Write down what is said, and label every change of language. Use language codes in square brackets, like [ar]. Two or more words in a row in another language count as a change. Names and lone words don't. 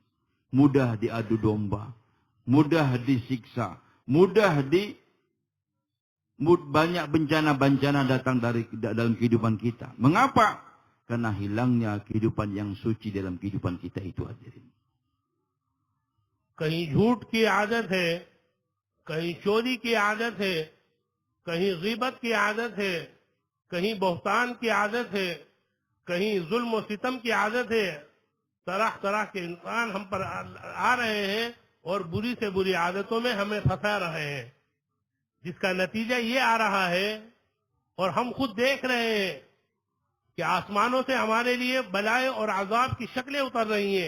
[id] Mudah diadu domba, mudah disiksa, banyak bencana-bencana datang dalam kehidupan kita. Mengapa? Karena hilangnya kehidupan yang suci dalam kehidupan kita itu, hadirin. [ur] کہیں جھوٹ کی عادت ہے، کہیں چوری کی عادت ہے، کہیں غیبت کی عادت ہے، کہیں بہتان کی عادت ہے، کہیں ظلم اور ستم کی عادت ہے. طرح طرح کے انسان ہم پر آ رہے ہیں اور بری سے بری عادتوں میں ہمیں پھنسا رہے ہیں، جس کا نتیجہ یہ آ رہا ہے اور ہم خود دیکھ رہے ہیں کہ آسمانوں سے ہمارے لیے بلائیں اور عذاب کی شکلیں اتر رہی ہیں.